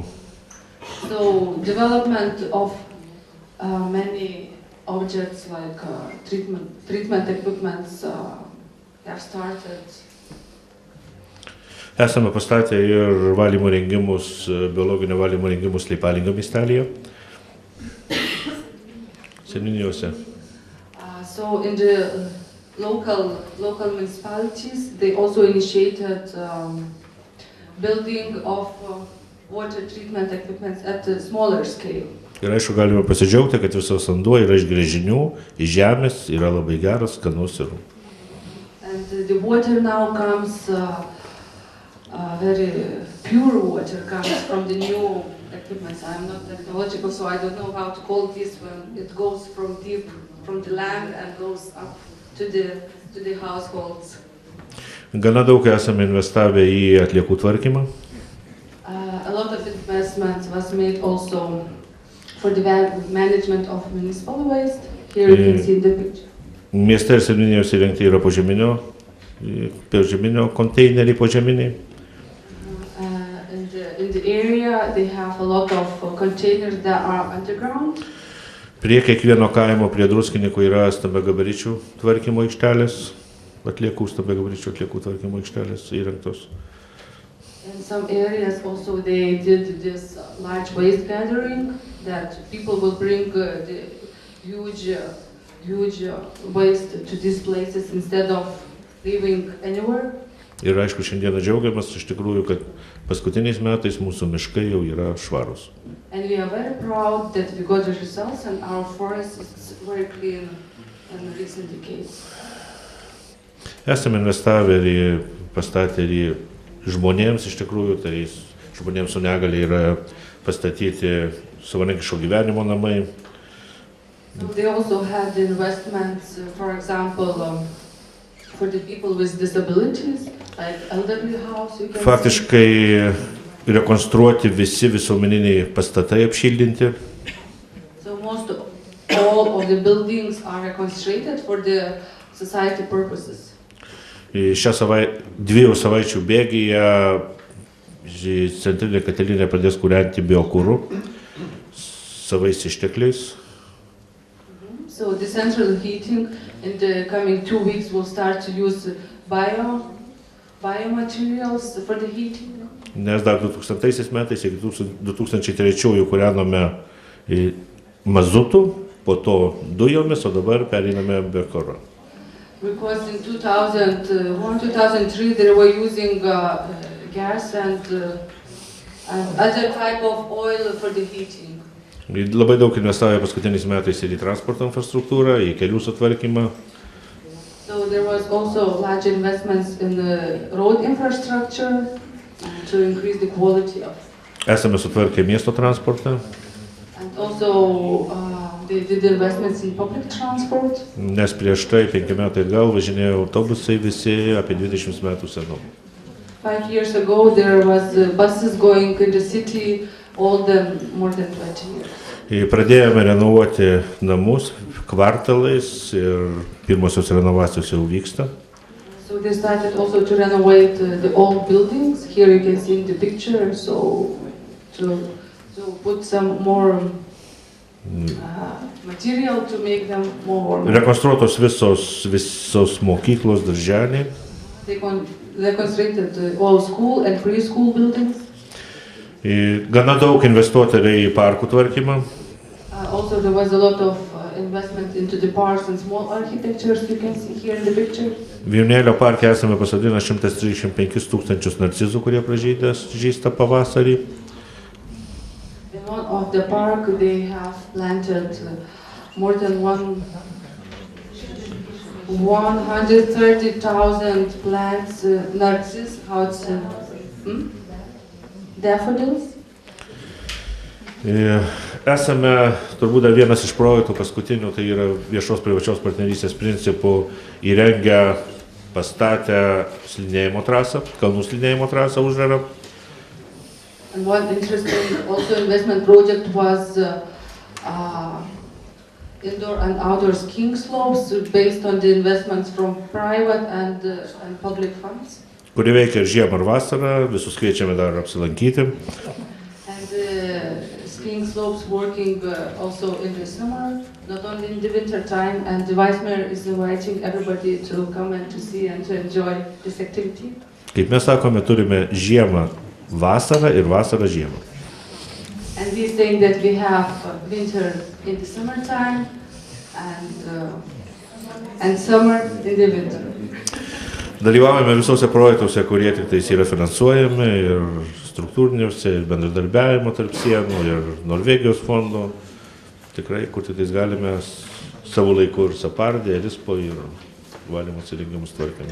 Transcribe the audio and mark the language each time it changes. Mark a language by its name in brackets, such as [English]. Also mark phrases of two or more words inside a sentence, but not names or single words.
[English] So development of many objects like treatment equipments have started. [Lithuanian] Esame pastatę ir valymo rengimus, biologinio valymo rengimus Leipalingio miestelyje, seniūnijose. [English] So in the local municipalities, they also initiated building of water treatment equipment at a smaller scale. [Lithuanian] Ir aišku, galime pasidžiaugti, kad visas vanduo yra iš gręžinių, iš žemės, yra labai geras, skanus ir. [English] And the water now comes, very pure water comes from the new equipment. I'm not technological, so I don't know how to call this when it goes from deep, from the land and goes up to the households. [Lithuanian] Gana daug esame investavę į atliekų tvarkymą. [English] A lot of investment was made also for the management of municipal waste. Here you can see the picture. [Lithuanian] Mieste ir seniūnijose įrengti yra požeminio konteineriai požeminiai. [English] In the area they have a lot of containers that are underground. [Lithuanian] Prie kiekvieno kaimo, prie Druskininkų yra stambiagabaričių tvarkymo aikštelės, stambiagabaričių atliekų tvarkymo aikštelės įrengtos. [English] In some areas also they did this large waste gathering that people will bring the huge waste to these places instead of leaving anywhere. [Lithuanian] Ir aišku, šiandieną džiaugiamės iš tikrųjų, kad paskutiniais metais mūsų miškai jau yra švarūs. [English] And we are very proud that we got the results and our forest is very clean in recent decades. [Lithuanian] Esame investavę ir pastatę ir žmonėms iš tikrųjų, tai žmonėms su negalia yra pastatyti savarankiško gyvenimo namai. [English] So they also had investments, for example, for the people with disabilities, like elderly house. [Lithuanian] Faktiškai rekonstruoti visi visuomeniniai pastatai apšildinti. [English] So all of the buildings are reconstructed for the society purposes. [Lithuanian] Dviejų savaičių bėgyje centrinė katilinė pradės kūrenti biokuru savais ištekliais. [English] So the central heating in the coming 2 weeks will start to use biomaterials for the heating. [Lithuanian] Nes dar 2000 metais iki 2003 kūrenome mazutų, po to dujomis, o dabar pereiname biokuru. [English] Because in 2003 they were using gas and other type of oil for the heating. [Lithuanian] Labai daug investavę paskutiniais metais ir į transporto infrastruktūrą, į kelių sutvarkymą. [English] So there was also large investments in the road infrastructure to increase the quality of. [Lithuanian] Esame sutvarkę miesto transportą. [English] And also they did investments in public transport. [Lithuanian] Nes prieš tai 5 metai atgal važinėjo autobusai visi apie 20 metų senumo. [English] 5 years ago there was buses going in the city more than 20 years. [Lithuanian] Pradėjome renovuoti namus kvartalais ir pirmosios renovacijos jau vyksta. [English] So they started also to renovate the old buildings. Here you can see in the picture. So to put some more material to make them more. [Lithuanian] Rekonstruotos visos mokyklos, darželiai. [English] They reconstructed all school and preschool buildings. [Lithuanian] Gana daug investuota yra į parkų tvarkymą. [English] Also, there was a lot of investment into the parks and small architectures you can see here in the picture. [Lithuanian] Vijūnėlio parke esame pasodinę 135 tūkstančius narcizų, kurie pražysta pavasarį. [English] In one of the park, they have planted more than 130,000 plants, narcissus, daffodils. [Lithuanian] Esame turbūt dar vienas iš projektų paskutinių, tai yra viešos privačios partnerystės principų įrengę, pastatę slidinėjimo trasą, kalnų slidinėjimo trasą uždarą. [English] And one interesting also investment project was indoor and outdoor skiing slopes based on the investments from private and public funds. [Lithuanian] Kuri veikia ir žiemą ir vasarą, visus kviečiame dar apsilankyti. [English] And skiing slopes working also in the summer, not only in the winter time, and the Vice Mayor is inviting everybody to come and to see and to enjoy this activity. [Lithuanian] Kaip mes sakome, turime žiemą vasarą ir vasarą žiemą. [English] And we saying that we have winter in the summertime and summer in the winter. [Lithuanian] Dalyvavome visose projektuose, kurie tik tais yra finansuojami, ir struktūriniuose, ir bendradarbiavimo tarp sienų, ir Norvegijos fondo. Tikrai, kur tik tais galime savo laiku ir Sapardė, ir ISPO, ir valymo įrengimus tvarkėme.